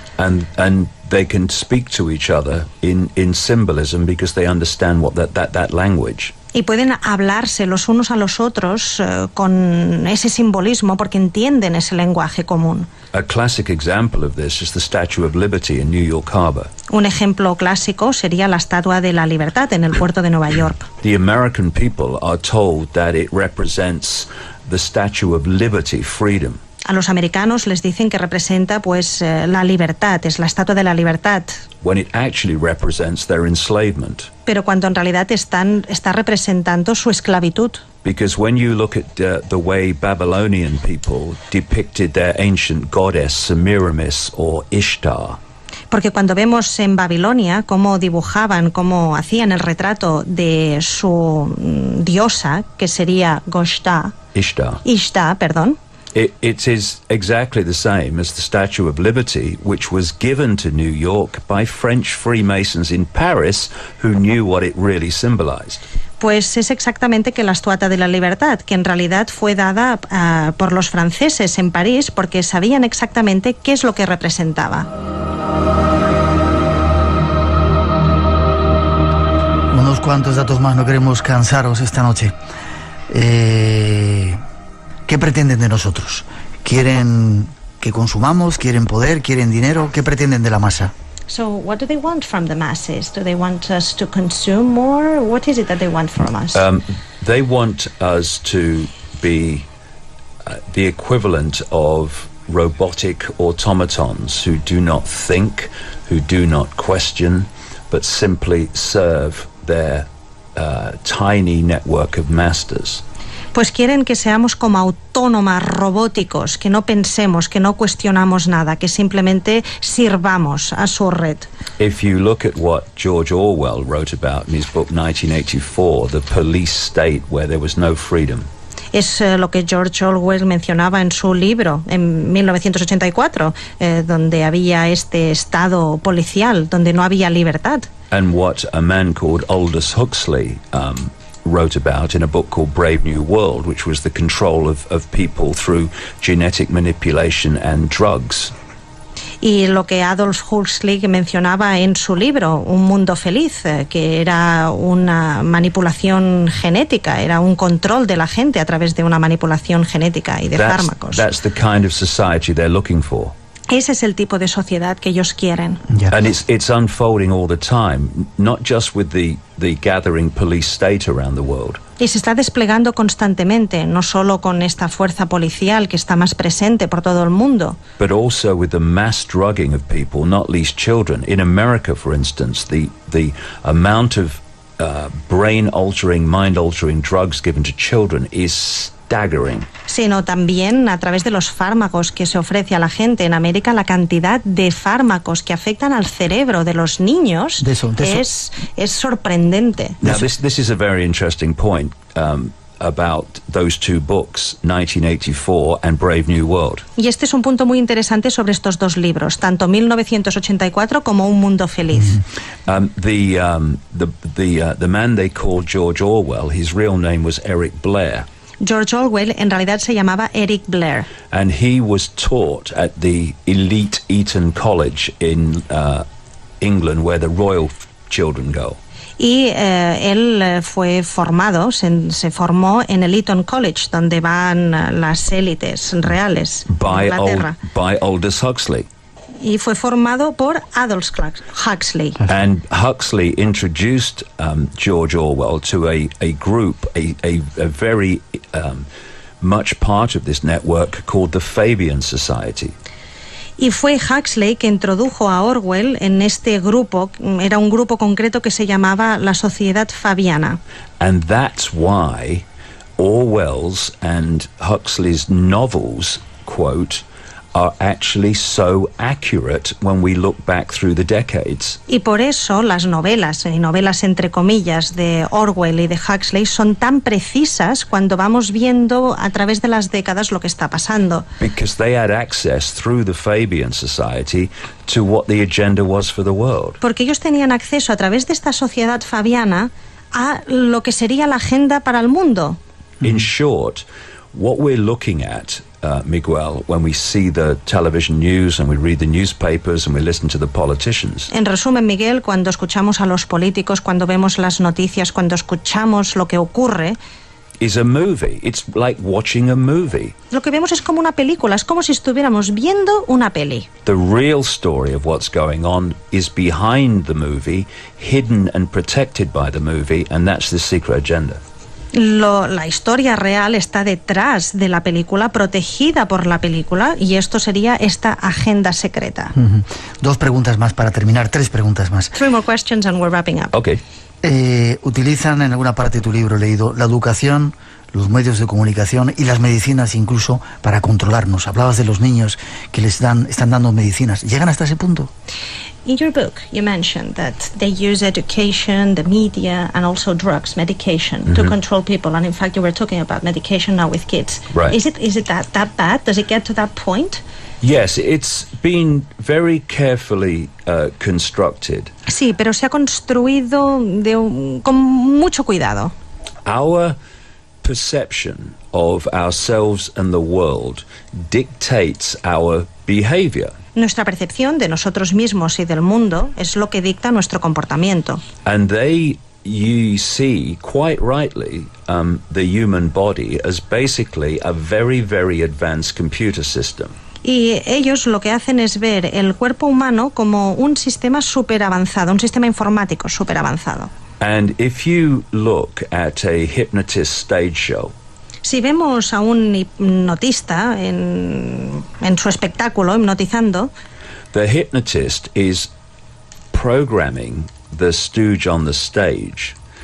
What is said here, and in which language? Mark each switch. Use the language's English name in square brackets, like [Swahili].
[English] And they can speak to each other in symbolism because they understand what that language. [Spanish] Y pueden hablarse los unos a los otros con ese simbolismo porque entienden ese lenguaje común. [English] A classic example of this is the Statue of Liberty in New York Harbor. [Spanish] Un ejemplo clásico sería la Estatua de la Libertad en el puerto de Nueva York. [English] The American people are told that it represents the Statue of Liberty, freedom. [Spanish] A los americanos les dicen que representa la libertad, es la Estatua de la Libertad. [English] When it actually represents their enslavement. [Spanish] Pero cuando en realidad está representando su esclavitud. [English] Because when you look at the way Babylonian people depicted their ancient goddess Semiramis or Ishtar. [Spanish] Porque cuando vemos en Babilonia cómo dibujaban, cómo hacían el retrato de su diosa, que sería Ishtar, perdón. [English] It is exactly the same as the Statue of Liberty, which was given to New York by French Freemasons in Paris who knew what it really symbolized. [Spanish] Pues es exactamente que la Estatua de la Libertad, que en realidad fue dada por los franceses en París porque sabían exactamente qué es lo que representaba. Unos cuantos datos más, no queremos cansaros esta noche. ¿Qué pretenden de nosotros? ¿Quieren que consumamos? ¿Quieren poder? ¿Quieren dinero? ¿Qué pretenden de la masa? [English] So what do they want from the masses? Do they want us to consume more? What is it that they want from us? They want us to be the equivalent of robotic automatons who do not think, who do not question, but simply serve their tiny network of masters. [Spanish] Pues quieren que seamos como autónomas, robóticos, que no pensemos, que no cuestionamos nada, que simplemente sirvamos a su red. [English] If you look at what George Orwell wrote about in his book 1984, the police state where there was no freedom. [Spanish] Es lo que George Orwell mencionaba en su libro, en 1984, donde había este estado policial, donde no había libertad. [English] And what a man called Aldous Huxley wrote about in a book called Brave New World, which was the control of people through genetic manipulation and drugs. [Spanish] Y lo que Aldous Huxley mencionaba en su libro, Un Mundo Feliz, que era una manipulación genética, era un control de la gente a través de una manipulación genética y de fármacos. [English] That's the kind of society they're looking for. [Spanish] Ese es el tipo de sociedad que ellos quieren. [English] Yeah. And it's unfolding all the time, not just with the gathering police state around the world. [Spanish] Y se está desplegando constantemente, no solo con esta fuerza policial que está más presente por todo el mundo, [English] But also with the mass drugging of people, not least children. In America, for instance, the amount of brain-altering, mind-altering drugs given to children is staggering. [Spanish] sino también a través de los fármacos que se ofrece a la gente. En América la cantidad de fármacos que afectan al cerebro de los niños es sorprendente. [English] Now, this is a very interesting point about those two books, 1984 and Brave New World. [Spanish] Y este es un punto muy interesante sobre estos dos libros, tanto 1984 como Un Mundo Feliz. [English] The man they called George Orwell, his real name was Eric Blair. [Spanish] George Orwell en realidad se llamaba Eric Blair. [English] And he was taught at the elite Eton College in England, where the royal children go. [Spanish] Y él fue formado, se formó en el Eton College, donde van las élites reales de Inglaterra. [English] By Aldous Huxley. [Spanish] Y fue formado por Aldous Huxley. [English] And Huxley introduced George Orwell to a group, a very much part of this network called the Fabian Society. [Spanish] Y fue Huxley que introdujo a Orwell en este grupo, era un grupo concreto que se llamaba la Sociedad Fabiana. [English] And that's why Orwell's and Huxley's novels, quote, are actually so accurate when we look back through the decades. [Spanish] Y por eso las novelas, y novelas entre comillas, de Orwell y de Huxley son tan precisas cuando vamos viendo a través de las décadas lo que está pasando. [English] Because they had access through the Fabian Society to what the agenda was for the world. [Spanish] Porque ellos tenían acceso a través de esta sociedad fabiana a lo que sería la agenda para el mundo. [English] In short, what we're looking at, Miguel, when we see the television news and we read the newspapers and we listen to the politicians. [Spanish] En resumen, Miguel, cuando escuchamos a los políticos, cuando vemos las noticias, cuando escuchamos lo que ocurre, [English] Is a movie. It's like watching a movie. [Spanish] lo que vemos es como una película, es como si estuviéramos viendo una peli. [English] The real story of what's going on is behind the movie, hidden and protected by the movie, and that's the secret agenda. [Spanish] La historia real está detrás de la película, protegida por la película, y esto sería esta agenda secreta. Dos preguntas más para terminar, tres preguntas más. [English] 3 more questions and we're wrapping up. Okay. [Spanish] Utilizan en alguna parte de tu libro, he leído, la educación, los medios de comunicación y las medicinas incluso para controlarnos. Hablabas de los niños que están dando medicinas. ¿Llegan hasta ese punto? [English] In your book, you mentioned that they use education, the media, and also drugs, medication, to control people. And in fact, you were talking about medication now with kids. Right. Is it that bad? Does it get to that point? Yes, it's been very carefully constructed. [Spanish] Sí, pero se ha construido con mucho cuidado. [English] Our perception of ourselves and the world dictates our behavior. [Spanish] Nuestra percepción de nosotros mismos y del mundo es lo que dicta nuestro comportamiento. [English] And you see, quite rightly, the human body as basically a very, very advanced computer system. [Spanish] Y ellos lo que hacen es ver el cuerpo humano como un sistema súper avanzado, un sistema informático súper avanzado. [English] And if you look at a hypnotist stage show, [Spanish] Si vemos a un hipnotista en su espectáculo, hipnotizando, [English] the hypnotist is programming the stooge on the stage